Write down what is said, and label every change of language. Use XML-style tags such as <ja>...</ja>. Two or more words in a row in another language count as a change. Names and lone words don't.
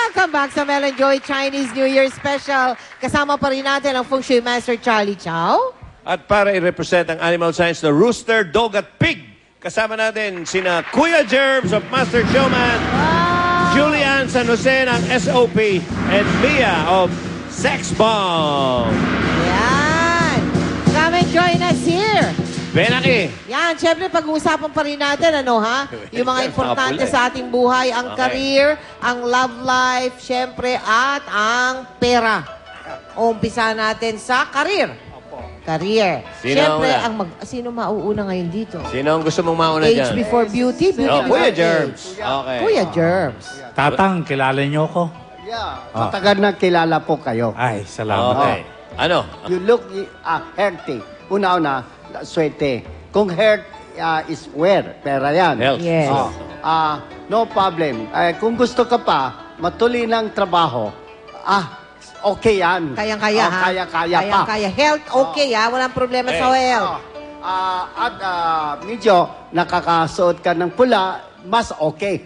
<en>Welcome back</en> <tl>sa Mel and Joy Chinese New Year Special. Kasama pa rin natin ang Feng Shui Master Charlie Chow. At para i-represent ang</tl> <en>animal science</en> <tl>na rooster, dog at pig, kasama natin sina Kuya Germs of Master Showman, Julian San Jose ng SOP,</tl> <en>and Mia of Sex Bomb. Yan. Come and join us here. Benaki.</en> <tl>Yan, syempre pag-uusapan pa rin natin, ano ha? Yung mga importante sa ating buhay, ang career, ang</tl> <en>love life,</en> <tl>syempre, at ang pera. Umpisa natin sa career. Career. Syempre, sino mauuna ngayon dito? Sino ang gusto mong mauna dyan?</tl> <en>Age before beauty, beauty before Kuya age. Germs. Okay. Kuya Germs.</en> <tl>Tatang, kilala niyo ko? Yeah, matagal na kilala po kayo. Ay, salamat. Okay. Ano?</tl> <en>You look healthy. Una-una,</en> <tl>swerte. Kung</tl> <en>health is wear,</en> <tl>pera yan.</tl> <en>Health. Yes. No problem.</en> <tl>Kung gusto ka pa, matuloy ng trabaho, okay yan. Kayang-kaya, ha? Kaya-kaya pa. Kayang-kaya. Health, okay, ha? Walang problema sa health. At medyo nakakasuot ka ng pula, mas okay.</tl>